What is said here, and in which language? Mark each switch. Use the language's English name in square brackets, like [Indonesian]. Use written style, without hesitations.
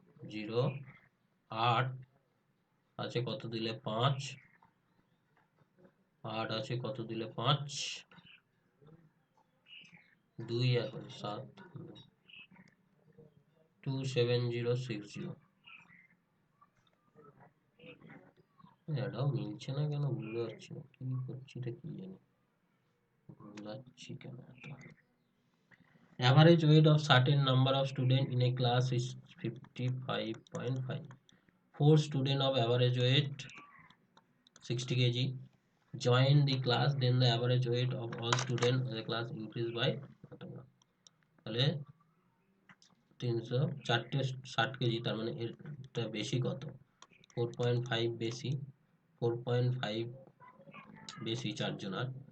[Bangla] 0 8 আছে কত দিলে 5, 8 আছে কত দিলে 5, 2 এখন 7, 27060। এটাও মিলছে না কেন বুঝতে পারছি না, কি করছি রে কি জানি, ভুলাচ্ছি কেন এটা। [English] Average weight of certain number of student in a class is 55.5. 4 student of average weight 60 kg join the class, then the average weight of all student in the class increase by [Bangla] তাহলে 300 চারটে 60 KG, তার মানে এটা বেশি কত, 4.5 বেশি, 4.5 বেশি চারজনার,